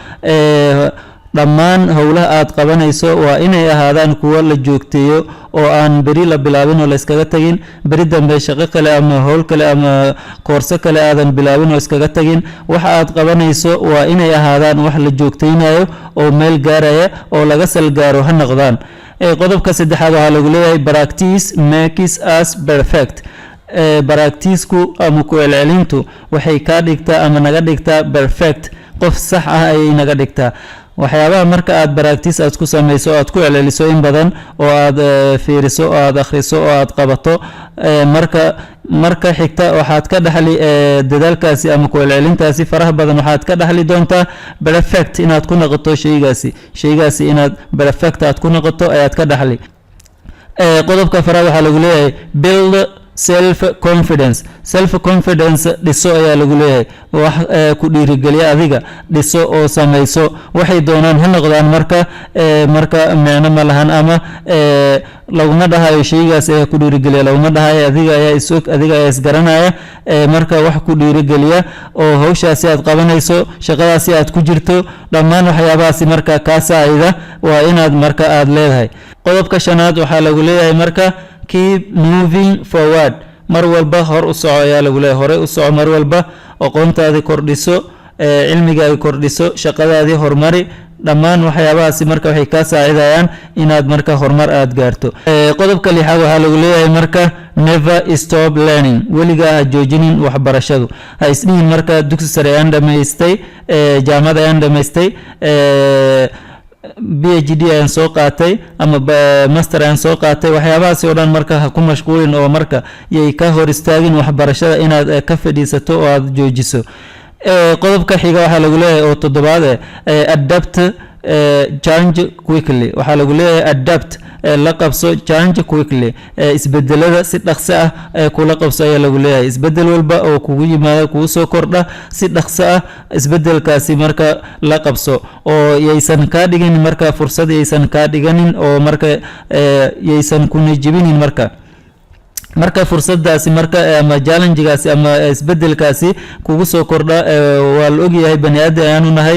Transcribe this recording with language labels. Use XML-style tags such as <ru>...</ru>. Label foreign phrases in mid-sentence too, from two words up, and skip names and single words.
<so>dhammaan howlaha aad qabanayso waa inay ahaadaan kuwo la joogteeyo oo aan beri la bilaabin oo la iskaga tagin beri dambe shaqo kale ama howl kale ama koorso kale aadan bilaabin oo iskaga tagin waxa aad qabanayso waa inay ahaadaan wax la joogteynayo oo meel gaaraya oo laga salgaaro ha noqdaan qodobka saddexaad waxaa lagu leeyahay</so> <en>practice makes us perfect</en> <so>practice-ku ama ku celcelintu waxay ka dhigtaa ama naga dhigtaa perfect qof sax ah ayay naga dhigtaa waxyaabaha marka aad practice aad ku samayso aad ku celceliso in badan oo aad fiiriso oo aad akhriso oo aad qabato marka xigta waxaad ka dhaxli dadaalkaasi ama ku celcelintaasi faraha badan waxaad ka dhaxli doontaa perfect inaad ku noqoto shaygaasi inaad perfect aad ku noqoto ayaad ka dhaxli qodobka faraha waxaa lagu leeyahay</so> <en>build self confidence</en> <so>dhiso ayaa lagu leeyahay wax ku dhiirigeliya adiga dhiso oo samayso waxay doonaan ha noqdaan marka macno ma lahan ama laguma dhahayo shaygaas ee ku dhiirigeliya laguma dhahayo adiga ayaa isgaranaya marka wax ku dhiirigeliya oo hawshaasi aad qabanayso shaqadaasi aad ku jirto dhammaan waxyaabahaasi marka kaa saacida waa inaad marka aad leedahay qodobka shanaad waxaa lagu leeyahay marka</so> <en>keep moving forward</en> <so>mar walba hor u soco ayaa lagu leeyahay hore u soco mar walba aqoontaadii kordhiso cilmigaagii kordhiso shaqadaadii horumari dhammaan waxyaabahaasi marka waxay kaa saacidayaan inaad marka horumar aad gaarto qodobka lixaad waxaa lagu leeyahay marka</so> <en>never stop learning</en> <so>weligaa ha joojinin waxbarashadu ha isdhihin marka dugsi sare ayaan dhamaystay jaamacad ayaan dhamaystay PhD ayaan soo qaatay ama master ayaan soo qaatay waxyaabahaasi oo dhan marka ha ku mashquulin oo marka yay ka hor istaagin waxbarashada inaad ka fadhiisato oo aad joojiso qodobka xiga waxaa lagu leeyahay oo toddobaad</so> <en>adapt change quickly</en> <so>waxaa lagu leeyahay adapt la qabso</so> <en>change quickly</en> <so>isbedelada si dhaqso ah kula qabso ayaa lagu leeyahay isbedel walba oo kugu yimaada kugu soo kordha si dhaqso ah isbedelkaasi marka la qabso oo yaysan ka dhigin marka fursad yaysan ka dhiganin oo marka yaysan ku nijibinin marka fursadaasi marka ama challenge-gaasi ama isbedelkaasi kugu soo kordha waa la ogyahay bani aadam ayaanu nahay</so>